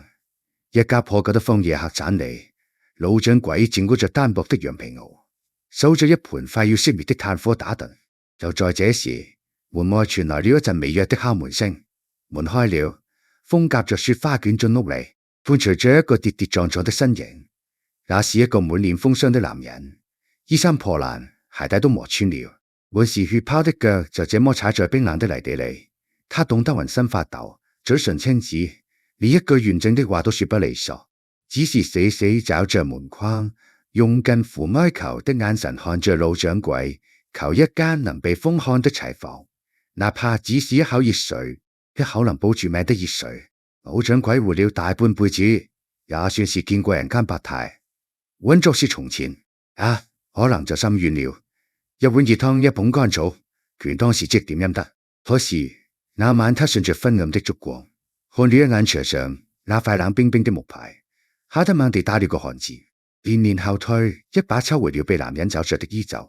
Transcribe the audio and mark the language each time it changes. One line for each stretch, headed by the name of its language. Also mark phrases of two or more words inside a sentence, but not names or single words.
Chinese: 一架破舊的荒野客棧裏，老掌櫃正裹着單薄的羊皮襖，守着一盤快要熄滅的炭火打盹。就在這時，門外傳來了一陣微弱的敲門聲，門開了，風夾着雪花捲進屋裏，伴隨着一個跌跌撞撞的身影。那是一個滿臉風霜的男人，衣衫破爛，鞋帶都磨穿了，滿是血泡的腳就這麼踩在冰冷的泥地裏。他凍得渾身發抖，嘴唇青紫，連一句完整的話都說不利索，只是死死抓着門框，用近乎哀求的眼神看着老掌櫃，求一間能避風看的柴房，哪怕只是一口熱水，一口能保住命的熱水。老掌櫃活了大半輩子，也算是見過人間百態。穩作是從前啊，可能就心軟了。一碗熱湯，一捧乾草，權當是即點飲得。可是那晚他順着昏暗的燭光，看了一眼牆上那塊冷冰冰的木牌，嚇得猛地打了個寒戰，連連後退，一把抽回了被男人抓着的衣袖。